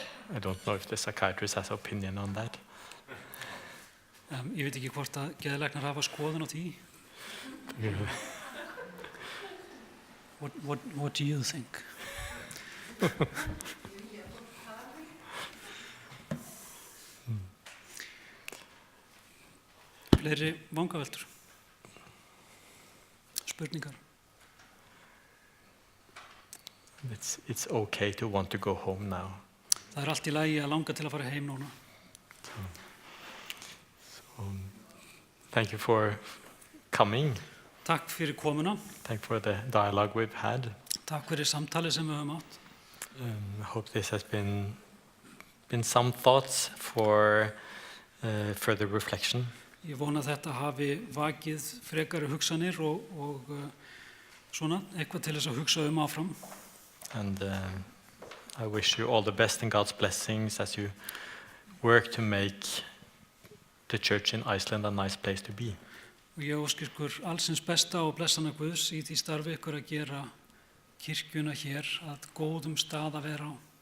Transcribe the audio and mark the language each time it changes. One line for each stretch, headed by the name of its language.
English: I don't know if the psychiatrist has opinion on that.
Icelandic: Ég veit ekki hvort að geðlæknar hafa skoðun á því.
English: What do you think?
Icelandic: Fleiri vangaveltur? Spurningar?
English: It's okay to want to go home now.
Icelandic: Það allt í lagi að langa til að fara heim núna.
English: Thank you for coming.
Icelandic: Takk fyrir komuna.
English: Thank for the dialogue we've had.
Icelandic: Takk fyrir samtalið sem við höfum átt.
English: I hope this has been some thoughts for further reflection.
Icelandic: Ég vona að þetta hafi vakið frekari hugsanir og svona eitthvað til þess að hugsa áfram.
English: And I wish you all the best and God's blessings as you work to make the church in Iceland a nice place to be.
Icelandic: Og ég óska ykkur allsins besta og blessana Guðs í því starfi ykkur að gera kirkjuna hér að góðum stað að vera á.